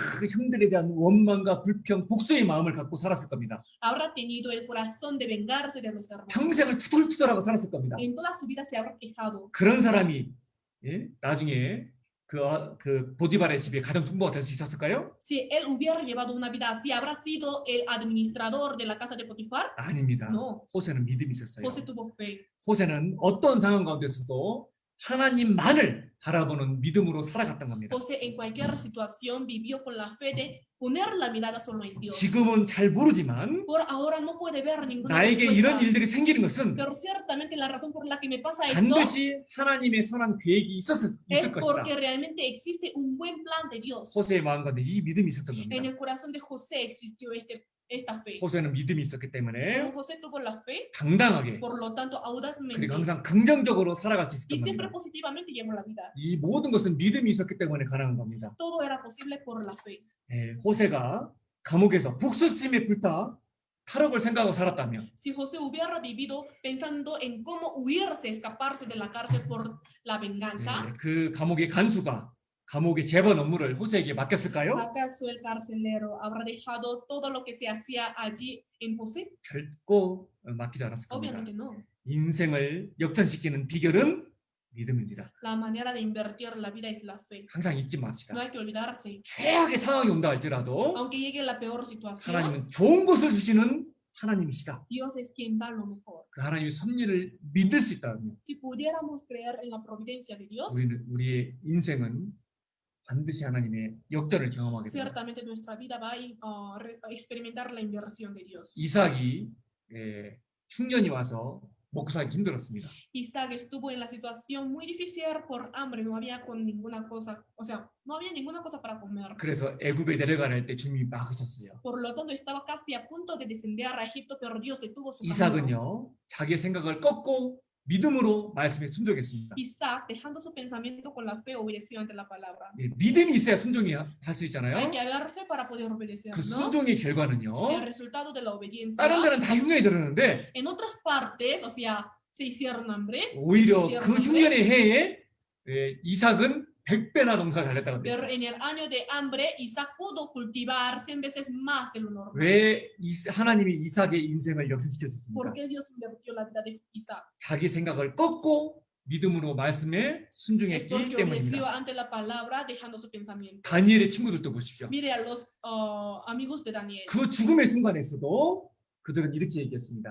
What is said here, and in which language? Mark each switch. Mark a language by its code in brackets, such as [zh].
[ko] 그 형들에 대한 원망과 불평, 복수의 마음을 갖고 살았을 겁니다. [es] Habrá tenido el corazón de vengarse de los hermanos. [ko] 평생을 투덜투덜하고 살았을 겁니다. [es] En toda su vida se habrá quejado. [ko] 그런 사람이 나중에 그 보디발의 집에 가정 총무가 될 수 있었을까요? [es] Si él hubiera llevado una vida así, ¿habrá sido el administrador de la casa de Potifar? [ko] 아닙니다. [es] No. [ko] 호세는 믿음이 있었어요. [es] José tuvo fe. [ko] 호세는 어떤 상황 가운데서도 하나님만을 바라보는 믿음으로 살아갔던 겁니다. [es] José en cualquier situación vivió con la fe de poner la mirada solo en Dios. [ko] 지금은 잘 모르지만 [es] Por ahora no puede ver ninguna [ko] 나에게 [es] respuesta. [ko] 이런 일들이 생기는 것은 [es] Pero ciertamente la razón por la que me pasa esto [ko] 반드시 하나님의 선한 계획이 있을 [es] es [ko] 것이다. [es] porque realmente existe un buen plan de Dios. [ko] 호세의 마음 가운데 이 믿음이 있었던 [es] En [ko] 겁니다. [es] el corazón de José existió esta fe. [ko] 호세는 믿음이 있었기 때문에 [es] Como José tuvo la fe, [ko] 당당하게 [es] por lo tanto audazmente [ko] 그리고 항상 긍정적으로 살아갈 수 [es] y [ko] 있었던 [es] siempre [ko] 겁니다. [es] positivamente llevó la vida. [ko] 이 모든 것은 믿음이 있었기 때문에 가능한 겁니다. [es] Todo era posible por la fe. [ko] 호세가 감옥에서 복수심에 불타 탈옥을 생각하고 살았다면 [es] Si José hubiera vivido pensando en cómo huirse, escaparse de la cárcel por la venganza, [ko] 그 감옥의 간수가 감옥의 재번 업무를 호세에게 맡겼을까요? [es] ¿acaso el carcelero habrá dejado todo lo que se hacía allí en José? [ko] 결코 맡기지 않았을 겁니다. [es] Obviamente no. [ko] 인생을 역전시키는 비결은 믿음입니다. [es] La manera de invertir la vida es la fe. [ko] 항상 잊지 맙시다. [es] No hay que olvidarse. [ko] 최악의 상황이 온다 할지라도 [es] Aunque llegue la peor situación, [ko] 하나님은 좋은 것을 주시는 하나님이시다. [es] Dios es quien da lo mejor. [ko] 그 하나님의 섭리를 믿을 수 있다면 [es] Si pudiéramos creer en la providencia de Dios, [ko] 우리의 인생은 반드시 하나님의 역전을 경험하게 됩니다. [es] ciertamente nuestra vida va a experimentar la inversión de Dios. [ko] 이삭이 흉년이 와서 먹고 살기 힘들었습니다. [es] Isaac estuvo en la situación muy difícil por hambre, no había con ninguna cosa, o sea, no había ninguna cosa para comer. [ko] 그래서 애굽에 내려가려 때 주님이 막으셨어요. [es] Por lo tanto, estaba casi a punto de descender a Egipto, pero Dios detuvo su camino. [ko] 이삭은요, 자기의 생각을 꺾고 믿음으로 말씀에 순종했습니다. [es] Isaac, dejando su pensamiento con la fe, obedeció ante la palabra. [ko] 예, 믿음이 있어야 순종이 할 수 [es] Hay [ko] 있잖아요. [es] que haber fe para poder obedecer, [ko] 그 [es] ¿no? [ko] 순종의 [es] El [ko] 결과는요. [es] resultado de la obediencia. [ko] 다른 데는 다 흉년이 들었는데 [es] En otras partes, o sea, se hicieron hambre, [ko] 오히려 [es] hicieron [ko] 그 [es] hambre, [ko] 흉년의 해에 이삭은 100배나 농사가 잘 됐다고 [es] pero [ko] 그랬어요. [es] en el año de hambre, Isaac pudo cultivar 100 veces más de lo normal. [ko] 왜 하나님이 이삭의 인생을 역전시켜 줬습니까? [es] ¿Por qué Dios invirtió la vida de Isaac? [ko] 자기 생각을 꺾고 믿음으로 말씀에 [es] Es [ko] 순종했기 [es] porque obedeció [ko] 때문입니다. [es] ante la palabra, dejando su pensamiento. [ko] 다니엘의 친구들도 보십시오. [es] Mire a los amigos de Daniel. [ko] 그 죽음의 순간에서도 그들은 이렇게 얘기했습니다.